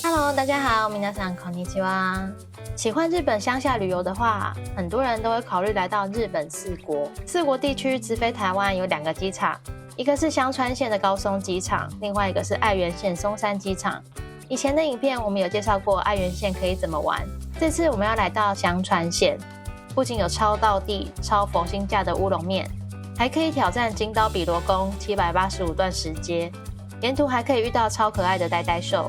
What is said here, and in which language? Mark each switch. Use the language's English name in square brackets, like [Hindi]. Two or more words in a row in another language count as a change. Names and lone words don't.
[Chinese] Hello， 大家好， [Japanese] 皆さんこんにちは。 [Chinese] 喜欢日本乡下旅游的话，很多人都会考虑来到日本四国。四国地区直飞台湾有2个机场，一个是香川县的高松机场，另外一个是爱媛县松山机场。以前的影片我们有介绍过爱媛县可以怎么玩，这次我们要来到香川县，不仅有超道地、超佛心价的乌龙面，还可以挑战金刀比罗宫785段石阶，沿途还可以遇到超可爱的呆呆兽。